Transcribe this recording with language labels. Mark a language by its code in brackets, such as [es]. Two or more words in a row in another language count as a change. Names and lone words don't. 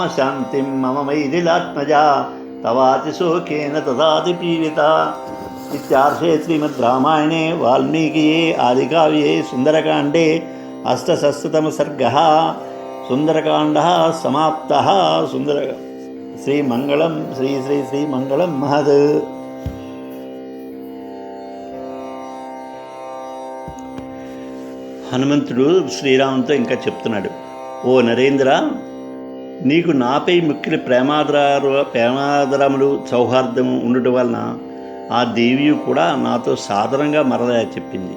[sa] शान्तिं मम मैथिलात्मजा तवातिशोकेन तथातिपीडिता इत्यार्षे श्रीमद्रामायणे वाल्मीकिये आदिकाव्ये सुन्दरकाण्डे अष्टसहस्रतमसर्गः सुन्दरकाण्डः समाप्तः। श्रीमङ्गलं श्रीमङ्गलं महत्। [te] హనుమంతుడు శ్రీరాముతో ఇంకా చెప్తున్నాడు, ఓ నరేంద్ర, నీకు నాపై మిక్కిలి ప్రేమాదరములు సౌహార్దము ఉండటం వలన ఆ దేవి కూడా నాతో సాధారణంగా మరలా చెప్పింది.